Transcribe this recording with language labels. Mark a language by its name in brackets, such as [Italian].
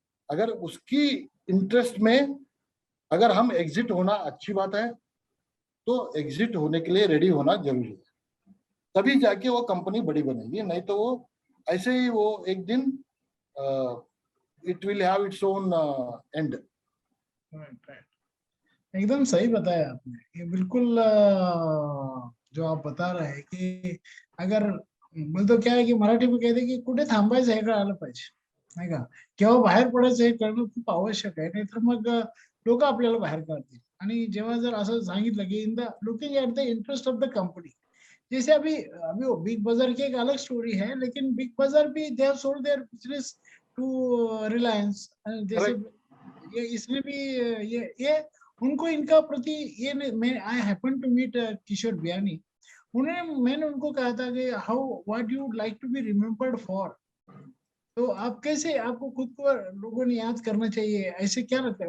[Hindi] अगर उसकी इंटरेस्ट में अगर हम एग्जिट होना अच्छी बात है, तो एग्जिट होने के लिए रेडी होना जरूरी है, तभी जाके वो कंपनी बड़ी बनेगी, नहीं तो वो ऐसे ही वो एक दिन [English] It will have its own end. [Hindi] एकदम सही बताया आपने, ये बिल्कुल जो आप बता रहे हैं कि अगर [Marathi] बोलतो क्या आहे की मराठीमध्ये कहते की कुठे थांबायचं हे कळालं पाहिजे, नाही का, केव्हा बाहेर पडायचं हे कळणं खूप आवश्यक आहे, नाहीतर मग लोक आपल्याला बाहेर काढतील। आणि जेव्हा जर असं सांगितलं की [English] in the looking at the interest of the company, [Hindi] जैसे अभी अभी वो बिग बाजार की एक अलग स्टोरी है, लेकिन बिग बाजार भी [English] they have sold their business to Reliance, [Hindi] जैसे ये इसमें भी ये उनको इनका प्रति ये मैं [English] I happen to meet [Hindi] Kishore Biyani, मैंने उनको कहा था कि [English] how what you would like to be remembered for, [Hindi] तो आप कैसे आपको खुद को लोगों ने याद करना चाहिए, ऐसे क्या लगता है?